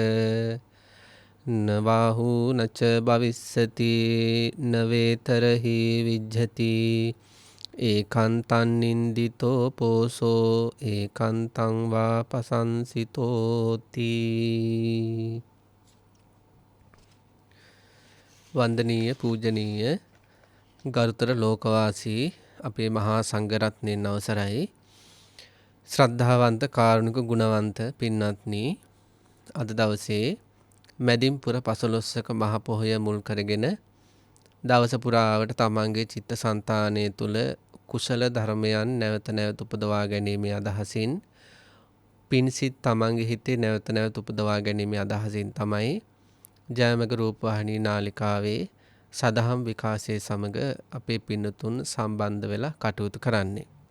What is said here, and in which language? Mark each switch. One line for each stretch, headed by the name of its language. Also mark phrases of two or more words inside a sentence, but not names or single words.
Pali: නවාහු නච භවිස්සති නවේතරහි විජ්ජති ඒකන්තං නින්දිතෝ පෝසෝ ඒකන්තං වා පසංසිතෝති.
Sinhala: වන්දනීය පූජනීය ගරුතර ලෝකවාසී අපේ මහා සංඝරත්නයන් අවසරයි. ශ්‍රද්ධාවන්ත කාරුණික ගුණවන්ත පින්වත්නි, අද දවසේ මැදින්පුර 15ක මහ පොහොය මුල් කරගෙන දවස පුරාවට තමන්ගේ චිත්තසංතානය තුළ කුසල ධර්මයන් නැවත නැවත උපදවා ගැනීමේ අදහසින් පින්සිත තමන්ගේ හිතේ නැවත නැවත උපදවා ගැනීමේ අදහසින් තමයි ජයමග රූපවාහිනී නාලිකාවේ සදහම් විකාශයේ සමග අපේ පින්නතුන් සම්බන්ධ වෙලා කටයුතු කරන්නේ.